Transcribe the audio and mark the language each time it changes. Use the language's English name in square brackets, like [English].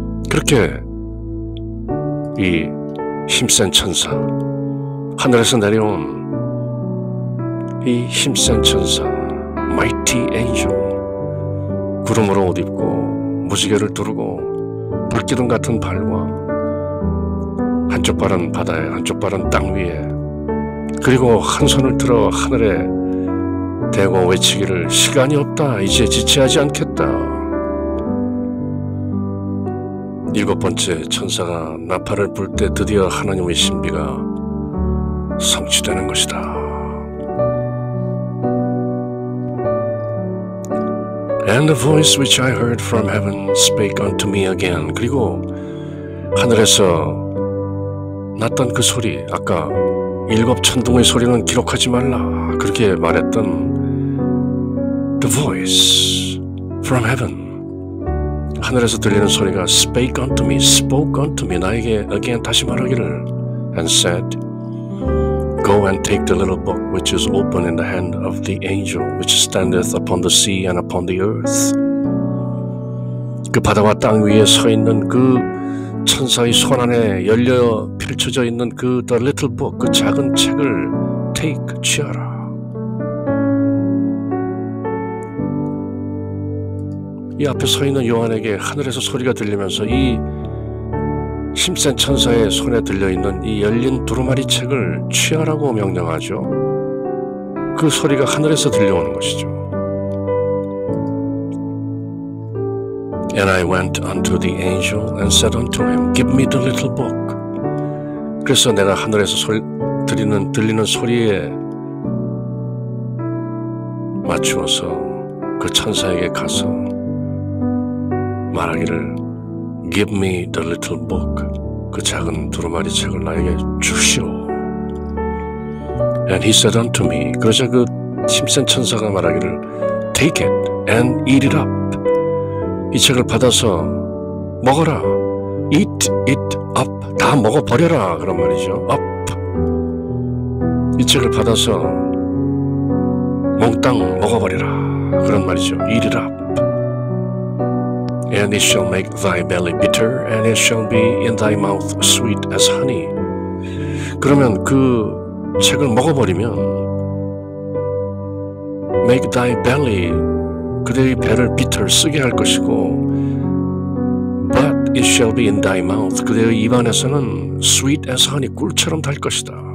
[Korean] 그렇게 이 힘센 천사, 하늘에서 내려온 이 힘센 천사, [English] mighty angel, [Korean] 구름으로 옷 입고 무지개를 두르고 불기둥 같은 발과 한쪽 발은 바다에 한쪽 발은 땅 위에, 그리고 한 손을 들어 하늘에 대고 외치기를 시간이 없다, 이제 지체하지 않겠다. 7번째 천사가 나팔을 불 때 드디어 하나님의 신비가 성취되는 것이다. [English] And the voice which I heard from heaven spake unto me again. [Korean] 그리고 하늘에서 났던 그 소리, 아까 7 천둥의 소리는 기록하지 말라 그렇게 말했던 [English] the voice from heaven, [Korean] 하늘에서 들리는 소리가 [English] spake unto me, spoke unto me, [Korean] 나에게 [English] again [Korean] 다시 말하기를, [English] and said, Go and take the little book which is open in the hand of the angel which standeth upon the sea and upon the earth. [Korean] 그 바다와 땅 위에 서 있는 그 천사의 손 안에 열려 펼쳐져 있는 그 [English] the little book, [Korean] 그 작은 책을 [English] take, [Korean] 취하라. 이 앞에 서 있는 요한에게 하늘에서 소리가 들리면서 이 힘센 천사의 손에 들려있는 이 열린 두루마리 책을 취하라고 명령하죠. 그 소리가 하늘에서 들려오는 것이죠. [English] And I went unto the angel and said unto him, Give me the little book. [Korean] 그래서 내가 하늘에서 들리는 소리에 맞추어서 그 천사에게 가서 말하기를, [English] Give me the little book. [Korean] 그 작은 두루마리 책을 나에게 주시오. [English] And he said unto me, [Korean] 그러자 그 힘센 천사가 말하기를, [English] Take it and eat it up. [Korean] 이 책을 받아서 먹어라. [English] Eat it up. [Korean] 다 먹어버려라. 그런 말이죠. up. 이 책을 받아서 몽땅 먹어버리라. 그런 말이죠. [English] Eat it up. And it shall make thy belly bitter, and it shall be in thy mouth sweet as honey. [Korean] 그러면 그 책을 먹어버리면 [English] make thy belly, [Korean] 그대의 배를 [English] bitter, [Korean] 쓰게 할 것이고, [English] but it shall be in thy mouth. [Korean] 그대의 입안에서는 [English] sweet as honey, [Korean] 꿀처럼 달 것이다.